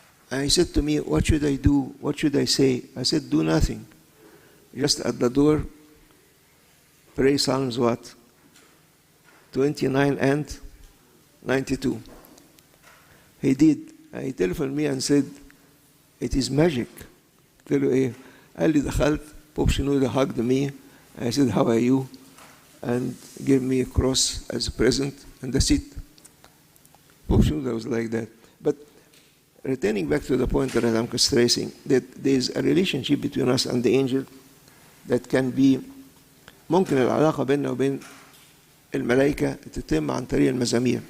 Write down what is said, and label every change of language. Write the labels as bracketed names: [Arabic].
[English] And he said to me, what should I do? What should I say? I said, do nothing. Just at the door, pray Psalms what? 29 and 92. He did. He telephoned me and said, it is magic. [Arabic] قلت له ايه؟ قال لي دخلت, [English] Pope Shenouda hugged me. I said, how are you? And gave me a cross as a present, and that's it. Pope Shenouda was like that. But returning back to the point that I'm stressing, that there is a relationship between us and the angel that can be, [Arabic] ممكن العلاقة بيننا وبين الملائكة تتم عن طريق المزامير.